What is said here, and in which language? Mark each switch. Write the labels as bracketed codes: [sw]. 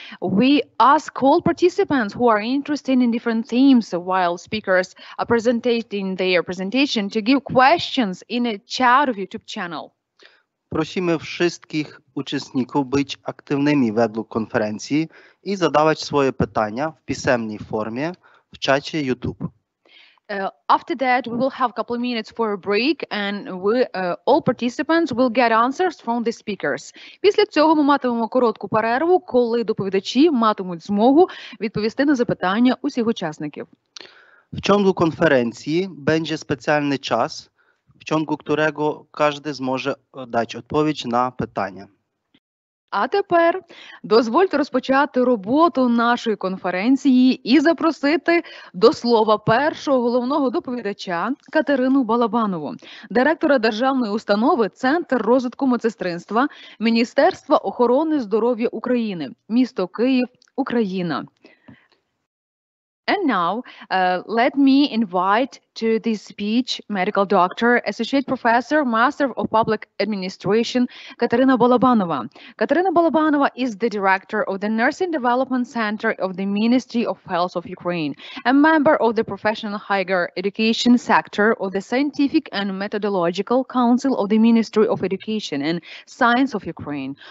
[en] We ask all participants who are interested in different themes while speakers are presenting their presentation to give questions in a chat of YouTube channel. [pl] Prosimy wszystkich uczestników być aktywnymi według konferencji i zadawać swoje pytania w pisemnej formie w czacie YouTube. After that, we will have a couple of minutes for a break and all participants will get answers from the speakers. [uk] Після цього ми матимемо коротку перерву, коли доповідачі матимуть змогу відповісти на запитання усіх учасників. [pl] W ciągu konferencji będzie specjalny czas, w ciągu którego każdy zmoże dać odpowiedź na pytania. [uk] А тепер дозвольте розпочати роботу нашої конференції і запросити до слова першого головного доповідача Катерину Балабанову, директора державної установи Центр розвитку медсестринства Міністерства охорони здоров'я України, місто Київ, Україна. [en] And now, let me invite to this speech medical doctor, associate professor, master of public administration, Katerina Balabanova. Katerina Balabanova is the director of the Nursing Development Center of the Ministry of Health of Ukraine, a member of the professional higher education sector of the Scientific and Methodological Council of the Ministry of Education and Science of Ukraine.